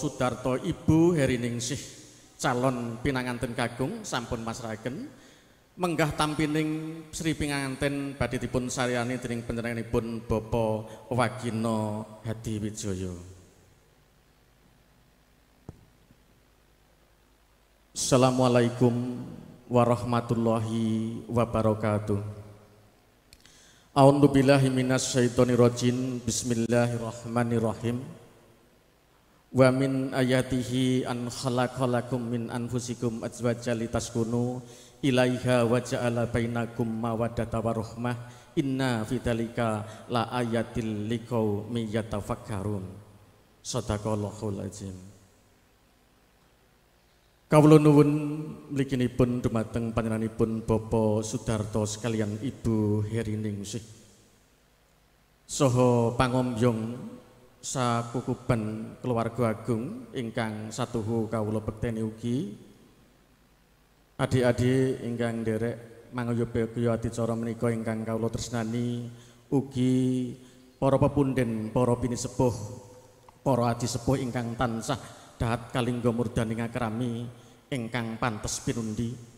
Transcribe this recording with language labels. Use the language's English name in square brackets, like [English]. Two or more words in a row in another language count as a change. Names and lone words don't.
[Javanese] Sudarto Ibu Heriningsih calon pinanganten kakung sampun masrahaken menggah tampining Sri Pinganten badhe dipun sariyani dening panjenenganipun Bapak Wagina Hadiwijaya. [Arabic] السلام عليكم ورحمة الله وبركاته. أعوذ بالله من الشيطان الرجيم. بسم الله الرحمن الرحيم. ومن آياته أن خلق لكم من أنفسكم أزواجا لتسكنوا إليها وجعل بينكم مودة ورحمة إن في ذلك لآيات لقوم يتفكرون. صدق الله العظيم. [Javanese] Kawula nuwun mliginipun dumateng panjenenganipun Bapak Sudarto sekalian Ibu Heriningsih saha pangombyong sakukuban keluarga agung ingkang satuhu kawula bekteni ugi adik-adik ingkang nderek manguyub-uyub adicara menika ingkang kawula tresnani ugi para pepunden, para binisepuh, para adisepuh ingkang tansah dahat kalingga murdaning akrami ingkang pantes pinundi.